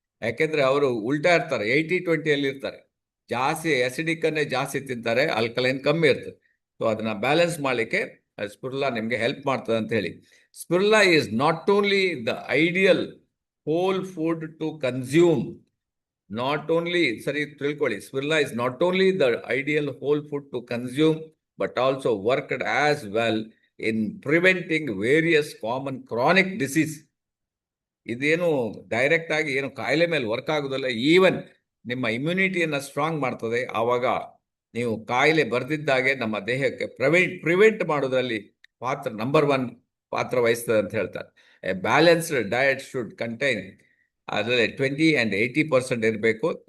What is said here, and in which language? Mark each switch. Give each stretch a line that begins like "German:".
Kannada: ಯಾಕೆಂದ್ರೆ ಅವರು ಉಲ್ಟಾ ಇರ್ತಾರೆ, 80-20 ಅಲ್ಲಿ ಇರ್ತಾರೆ. ಜಾಸ್ತಿ ಅಸಿಡಿಕ್ ಅನ್ನೇ ಜಾಸ್ತಿ ತಿಂತಾರೆ, ಆಲ್ಕಲೈನ್ ಕಮ್ಮಿ ಇರ್ತದೆ. ಸೊ ಅದನ್ನ ಬ್ಯಾಲೆನ್ಸ್ ಮಾಡಲಿಕ್ಕೆ ಸ್ಪಿರುಲಿನಾ ನಿಮ್ಗೆ ಹೆಲ್ಪ್ ಮಾಡ್ತದೆ ಅಂತ ಹೇಳಿ.
English: Spirulina is not only the ideal whole food to consume. Not only,
Kannada: ಸರಿ ತಿಳ್ಕೊಳ್ಳಿ,
English: Spirulina is not only the ideal whole food to consume, but also worked as well in preventing various common chronic disease.
Kannada: ಇದೇನು direct ಆಗಿ ಏನು ಕಾಯಿಲೆ ಮೇಲೆ work ಆಗೋದಿಲ್ಲ, even ನಿಮ್ಮ ಇಮ್ಯುನಿಟಿಯನ್ನ strong ಮಾಡ್ತದೆ. ಆವಾಗ ನೀವು ಕಾಯಿಲೆ ಬರ್ದಿದ್ದಾಗೆ ನಮ್ಮ ದೇಹಕ್ಕೆ ಪ್ರಿವೆಂಟ್ ಮಾಡೋದ್ರಲ್ಲಿ ಪಾತ್ರ ನಂಬರ್ 1 ಪಾತ್ರ ವಹಿಸ್ತದೆ ಅಂತ ಹೇಳ್ತಾರೆ.
English: a balanced diet should contain
Kannada: ಅದರಲ್ಲಿ 20 and 80% ಇರಬೇಕು.